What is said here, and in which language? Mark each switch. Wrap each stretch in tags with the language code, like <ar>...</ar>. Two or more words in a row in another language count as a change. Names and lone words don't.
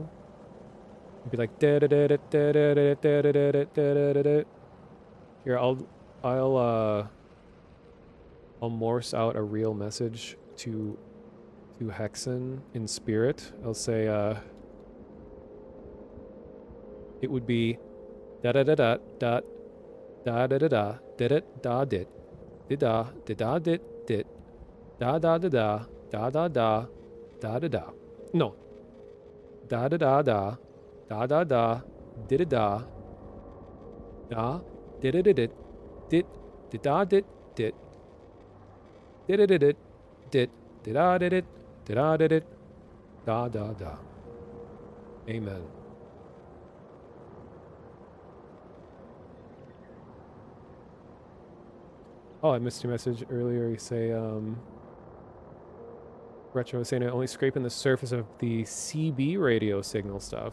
<en>It'd be like here. I'll Morse out a real message to Hexen in spirit. I'll say it would be da da da da da da da da da da da dit da da dit dit da da da da da da da da da da. No. Da da da da da da da did da da did it dit dit da dit dit did it dit dit da did it da did it da da da. Amen. Oh, I missed your message earlier. You say, Retro was saying only scraping the surface of the CB radio signal stuff.</en>